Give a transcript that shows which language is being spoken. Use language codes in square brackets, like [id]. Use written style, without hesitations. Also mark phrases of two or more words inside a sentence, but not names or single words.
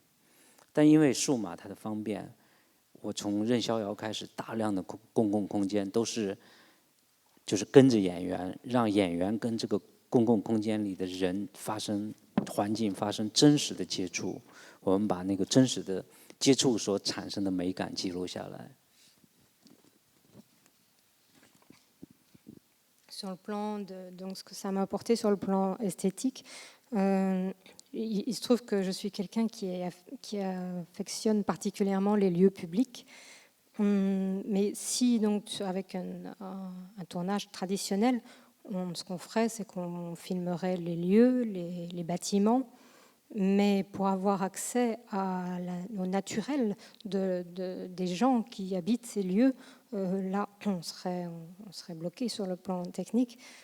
[zh] 但因为数码它的方便，我从任逍遥开始，大量的公共空间都是就是跟着演员，让演员跟这个公共空间里的人环境发生真实的接触，我们把那个真实的接触所产生的美感记录下来。 [fr] Sur le plan donc ce que ça m'a apporté sur le plan esthétique, il se trouve que je suis quelqu'un qui affectionne particulièrement les lieux publics. Mais si donc avec un tournage traditionnel, ce qu'on ferait, c'est qu'on filmerait les lieux, les bâtiments, mais pour avoir accès au naturel des gens qui habitent ces lieux, là, on serait bloqué sur le plan technique.